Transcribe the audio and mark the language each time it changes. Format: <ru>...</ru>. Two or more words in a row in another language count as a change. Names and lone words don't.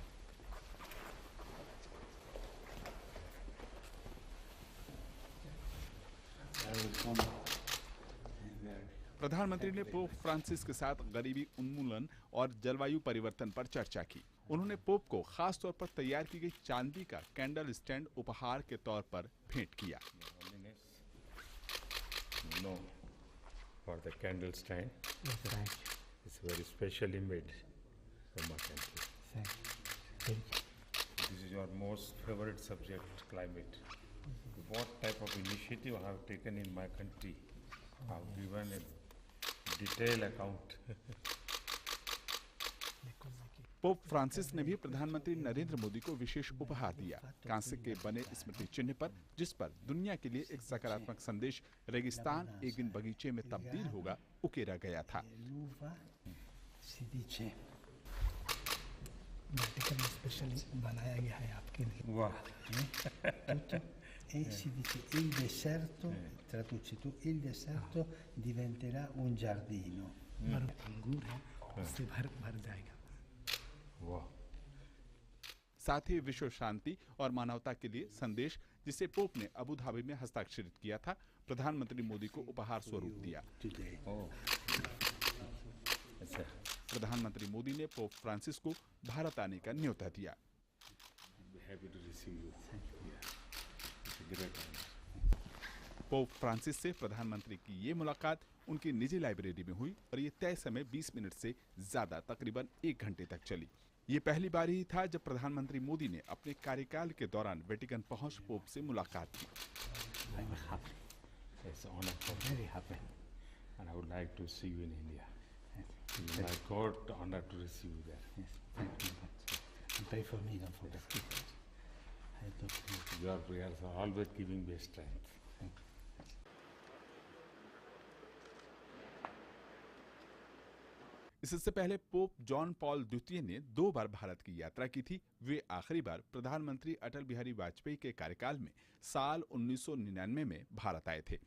<hi>प्रधानमंत्री ने पोप फ्रांसिस के साथ गरीबी उन्मूलन और जलवायु परिवर्तन पर चर्चा की। उन्होंने पोप को खास तौर पर तैयार की गई चांदी का</hi> <en>candle stand</en> <hi>उपहार के तौर पर भेंट किया।</hi> <en>For the candle stand, it's very specially made for my country. Thank you. This is your most favorite subject, climate. What type of initiative I have taken in my country? I have given a detailed account.</en> <hi>पोप फ्रांसिस ने भी प्रधानमंत्री नरेंद्र मोदी को विशेष उपहार दिया। कांसे के बने स्मृति चिन्ह पर, जिस पर दुनिया के लिए एक सकारात्मक संदेश रेगिस्तान एक दिन बगीचे में तब्दील होगा, उकेरा गया था। बनाया गया है आपके लिए। वाह।</hi> <it>E si dice il deserto, traduce tu, il deserto diventerà un giardino.</it> <hi>अंगूर है, उससे भर जाएगा। साथ ही विश्व शांति और मानवता के लिए संदेश, जिसे पोप ने अबू धाबी में हस्ताक्षरित किया था, प्रधानमंत्री मोदी को उपहार स्वरूप दिया। प्रधानमंत्री मोदी ने पोप फ्रांसिस को भारत आने का न्योता दिया। पोप फ्रांसिस से प्रधानमंत्री की ये मुलाकात उनकी निजी लाइब्रेरी में हुई और ये तय समय 20 मिनट से ज्यादा, तकरीबन 1 घंटे तक चली। ये पहली बार ही था जब प्रधानमंत्री मोदी ने अपने कार्यकाल के दौरान वेटिकन पहुंच पोप से मुलाकात की।</hi> <en>Pray for me, don't forget. Your prayers are always giving me strength.</en> <hi>इससे पहले पोप जॉन पॉल द्वितीय ने 2 बार भारत की यात्रा की थी। वे आखिरी बार प्रधानमंत्री अटल बिहारी वाजपेयी के कार्यकाल में साल 1999 में भारत आए थे।</hi>